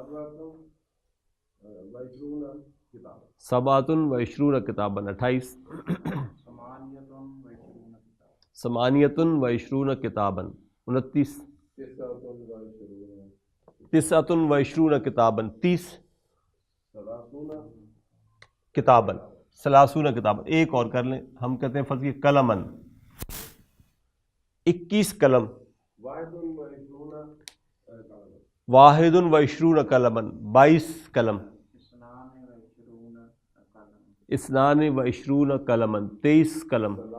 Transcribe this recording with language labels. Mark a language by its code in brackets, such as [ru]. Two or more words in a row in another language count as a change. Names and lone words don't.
[ar] سبعۃ و عشرون کتاباً 28. ثمانیۃ و عشرون کتاباً 29. تسعۃ و عشرون کتاباً 30. کتاباً ثلاثون کتاباً. [ur] ایک اور کر لیں، ہم کہتے ہیں فرض قلماً 21 قلم. [ar] واحد و عشرون قلماً 22 قلم. اثنان و عشرون قلماً 23 قلم.